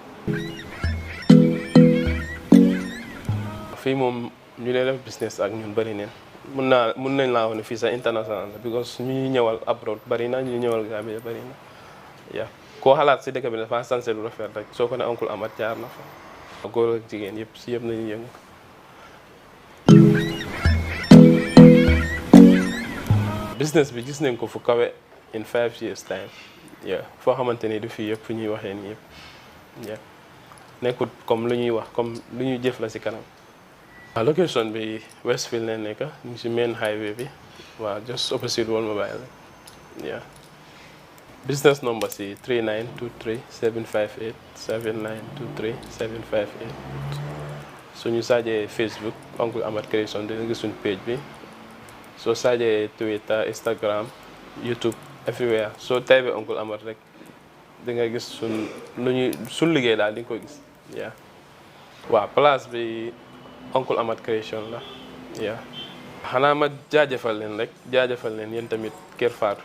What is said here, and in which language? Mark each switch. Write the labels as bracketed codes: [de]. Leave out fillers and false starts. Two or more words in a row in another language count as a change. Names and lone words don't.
[wo] fii moom ñu dee def business ak ñun bari neen mun nañ laa wax ne fii sax international la because ñu ñuy ñëwal abroad bari na ñu ñëwal Gambia bari na yaa koo xalaat si dëkk bi dafa sansé lu rafet rek soo ko ne oncle Amat jaar na fa góor ak jigéen yëpp si yëpp nañu yëngu business bi gis nañ ko fu kawe [en] in 5 years time [wo] yeah foo xamante ni du fii yëpp fu ñuy waxee nii yëpp yeah nekkut comme lu ñuy wax comme lu ñuy jëf la si kanam location bi Westfield ne nekk ñu ngi si [en] main highway [wo] bi waaw [en] just opposite Wal Mobile [wo] yeah [en] business number [wo] si 3923 758 7923 758 suñu saajee Facebook Uncle Amat Creation dina gis suñu page bi soo saajee Twitter Instagram YouTube everywhere soo taybee Uncle Amat rek di nga gis suñ liggéey daal di nga ko gis yeah waaw place bi Uncle Amat Creation la yeah xanaa ma jaajëfal leen rek jaajëfal leen yéen tamit Kër Fatou